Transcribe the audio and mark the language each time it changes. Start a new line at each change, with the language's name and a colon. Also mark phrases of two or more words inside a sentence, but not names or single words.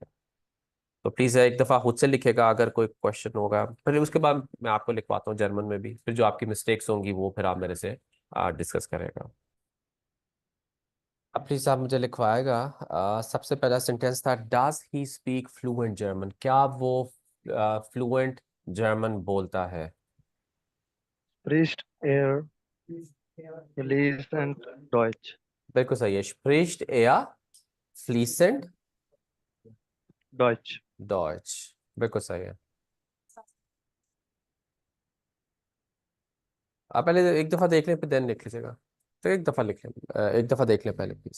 Urdu: تو پلیز ایک دفعہ خود سے لکھے گا، اگر کوئی کوئسچن ہوگا پھر اس کے بعد میں آپ کو لکھواتا ہوں جرمن میں بھی، پھر جو آپ کی مسٹیکس ہوں گی وہ پھر آپ میرے سے ڈسکس کرے گا. اب پلیز آپ مجھے لکھوائے گا۔ سب سے پہلا سینٹینس تھا
English: does he speak fluent German,
Urdu: کیا وہ
English: fluent German
Urdu: بولتا ہے?
German: Spricht er fließend Deutsch?
Urdu: بالکل صحیح ہے,
German: spricht er fließend Deutsch.
Urdu: ڈوئچ، بالکل صحیح ہے. آپ پہلے ایک دفعہ دیکھ لیں پھر دین لکھ لیجیے گا، تو ایک دفعہ لکھ لیں، ایک دفعہ دیکھ لیں پہلے پلیز.